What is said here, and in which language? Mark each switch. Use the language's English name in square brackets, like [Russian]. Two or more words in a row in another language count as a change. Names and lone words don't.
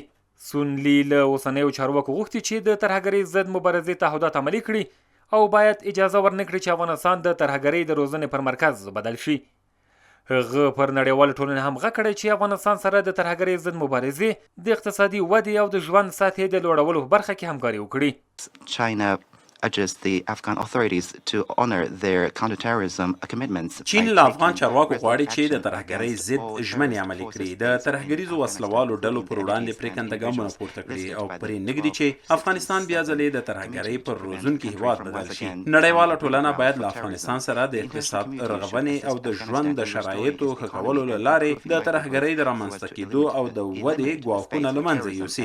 [Pashto] سونلي له اوسنیو چارواکو غوښتي چې د ترهګرۍ ضد مبارزې تعهدات عملي کړي او باید اجازه ورنکړي چې افغانستان د ترهګرۍ د روزنې پر مرکز بدل شي. هغه پر نړیوال ټولنې هم غږ کړی چې افغانستان سره د ترهګرۍ ضد مبارزې د اقتصادي ودې او د ژوند سطحې د لوړولو په برخه کې همکاري وکړي. [English] China urges the Afghan authorities to honor their counterterrorism commitments. [Pashto] چین له افغان چارواکو غواړي چې د ترهګرۍ ضد ژمنې عملي کړي، د ترهګریزو وسلوالو ډلو پر وړاندې پرېکنده ګامونه پورته کړي او پرې نږدي چې افغانستان بیا ځلې د ترهګرۍ پر روزونکي هېواد بدل شي. نړیواله ټولنه باید له افغانستان سره د اقتصاد رغبنې او د ژوند د شرایطو ښه کولو له لارې د ترهګرۍ د رامنځته کېدو او د ودې ګواښونه له منځه یوسي.